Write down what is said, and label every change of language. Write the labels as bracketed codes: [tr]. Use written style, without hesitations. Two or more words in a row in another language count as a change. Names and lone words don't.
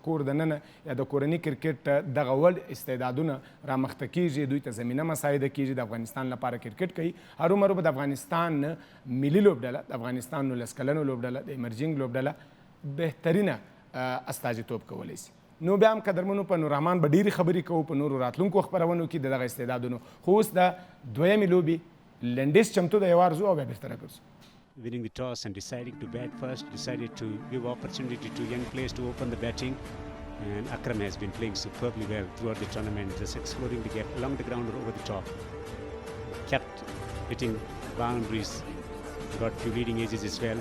[ps] کور دننه یا د کورني کرکټ دغه وړ استعدادونه رامخته کېږي دوی ته زمینه مساعده کېږي د افغانستان لپاره کرکټ کوي هرومرو به د افغانستان ملي لوبډله د افغانستان 19 کلنو لوبډله د ایمرجینګ لوبډله بهترینه استازیتوب کولی شي نو بیا هم قدرمنو په نوررحمان به ډېرې خبرې کوو په نورو راتلونکو خپرونو کې د دغه استعدادونو خو اوس د دویمې لوبې لنډیز چمتو د یو وار ځو او بیا بهتره ګرځو [en] winning the toss and deciding to bat first, decided to give opportunity to young players to open the batting. And Akram has been playing superbly well throughout the tournament, just exploring the gap along the ground or over the top. Kept hitting boundaries, got few leading edges as well.